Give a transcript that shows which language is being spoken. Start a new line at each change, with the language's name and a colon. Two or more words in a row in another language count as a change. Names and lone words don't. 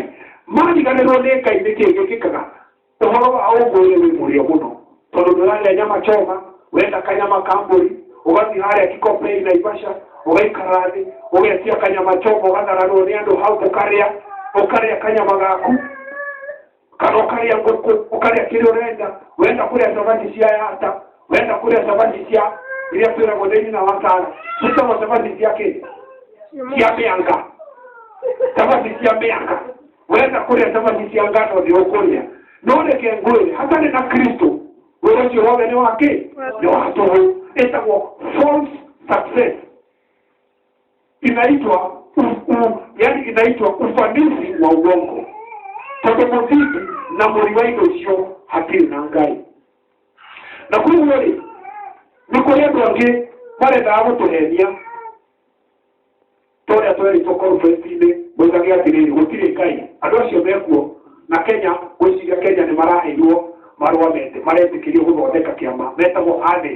Kikuyu: Mariganĩrwo nĩ Ngai nĩkĩ gĩkĩkaga? Ũhoro wa ũguo-rĩ wĩ mũrĩo mũno, tondũ ndũrarĩa
Swahili: nyama choma,
Kikuyu: wenda kanyama ka mbũri, ũgathiĩ harĩa Kikopey Naivasha, ũgaikara thĩ, ũgetia kanyama choma, ũgatharanwo nĩ andũ hau ũkarĩa kanyama gaku, kana ũkarĩa ngũkũ, ũkarĩa kĩrĩa ũrenda, wenda kũrĩa cabaci cia yata, wenda kũrĩa cabaci cia iria twĩragwo thĩinĩ na watara, citagwo cabaci cia kĩ? Cia mĩanga. Cabaci cia mĩanga. Wenda kũrĩa cabaci cia ngano nĩ ũkũrĩa. No reke ngwĩre, hatarĩ na Kristo, wĩra ũcio wothe nĩ wa kĩ? Nĩ wa tũhũ. Ĩtagwo
English: false success.
Swahili: Inaitwa ufanisi wa uongo.
Kikuyu: Tondũ mũthingi na mũri wa indo icio hatirĩ na Ngai. Na koguo-rĩ, nĩ kũrĩ andũ angĩ marendaga gũtũhenia. Tũrĩa twerĩtwo konferenci-inĩ moigage atĩrĩrĩ, gũtirĩ Ngai. Andũ acio mekuo na Kenya, gwĩciria Kenya nĩ maraheirwo marũa maretĩkĩrio gũthondeka kĩama, metagwo ADES.